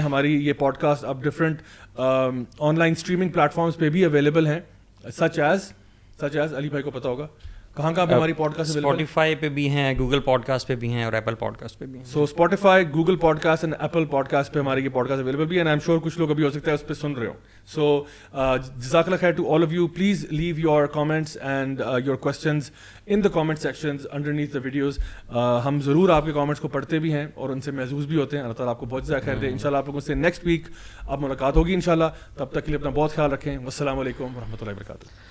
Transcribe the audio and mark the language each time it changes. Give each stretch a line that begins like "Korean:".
Urdu: ہماری یہ pod cost اب different on line streaming platforms پہ بھی اویلیبل ہیں, سچ ایز علی بھائی کو پتا ہوگا کہاں کہاں پہ ہماری پوڈ کاسٹ اسپوٹیفائی پہ بھی ہیں, گوگل پوڈ کاسٹ پہ بھی ہیں, اور ایپل پوڈ کاسٹ پہ بھی ہیں. سو Spotify, Google pod cost and apple pod cost پہ ہماری یہ پوڈ کاسٹ اویلیبل بھی ہے,
English: and I'm sure
Urdu: کچھ لوگ ابھی ہو سکتا ہے اس پہ سن رہے ہو.
English: So جزاک اللہ خیر to all of you. Please leave your comments and your questions in the comment sections underneath the videos.
Urdu: ہم ضرور آپ کے کامنٹس کو پڑھتے بھی ہیں اور ان سے محظوظ بھی ہوتے ہیں. اللہ تعالیٰ آپ کو بہت زیادہ خیر دے. انشاءاللہ آپ لوگوں سے نیکسٹ ویک اب ملاقات ہوگی انشاءاللہ. تب تک کے لیے اپنا بہت خیال رکھیں. والسلام علیکم ورحمۃ اللہ وبرکاتہ.